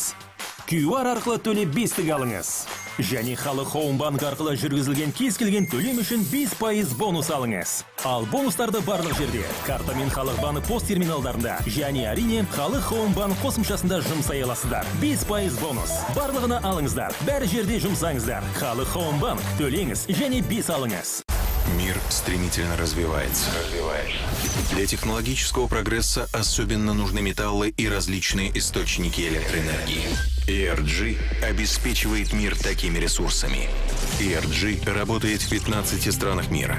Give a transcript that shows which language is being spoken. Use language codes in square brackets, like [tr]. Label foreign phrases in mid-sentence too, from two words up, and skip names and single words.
[kk] QR арқылы төлеп 5-тік алыңыз. Және Халық банк арқылы жүргізілген кез келген төлем үшін 5% бонус алыңыз. Ал бонустарды барлық жерде картамен Халық банк пост терминалдарында және әрине Халық банк қосымшасында жұмсай аласыздар. 5% бонус. Барлығына алыңыздар. Бәрі жерде жұмсаңыздар. Халық банк төлеңіз және 5 алыңыз. [ru] Мир стремительно развивается. Для технологического прогресса особенно нужны металлы и различные источники электроэнергии. ENG обеспечивает мир такими ресурсами. ENG работает в 15 странах мира.